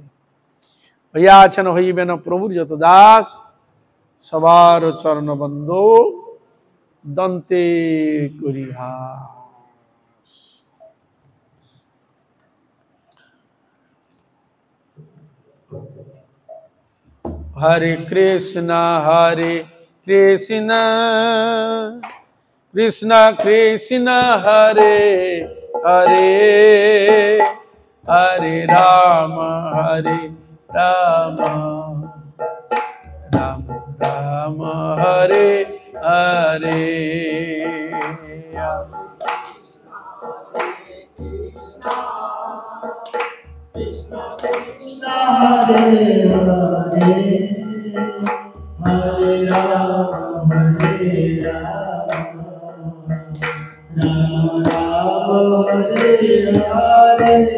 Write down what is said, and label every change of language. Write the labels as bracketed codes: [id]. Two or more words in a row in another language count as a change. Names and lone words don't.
[bn] হইয়া আছেন হইবেন প্রভুর যত দাস, সবার চরণ বন্ধ দন্তে করিহা। [sa] হরে কৃষ্ণ কৃষ্ণ কৃষ্ণ হরে হরে, হরে রাম রাম রাম রাম হরে হরে। कृष्ण कृष्ण हरे हरे, हरे राम हरे राम, राम राम हरे हरे,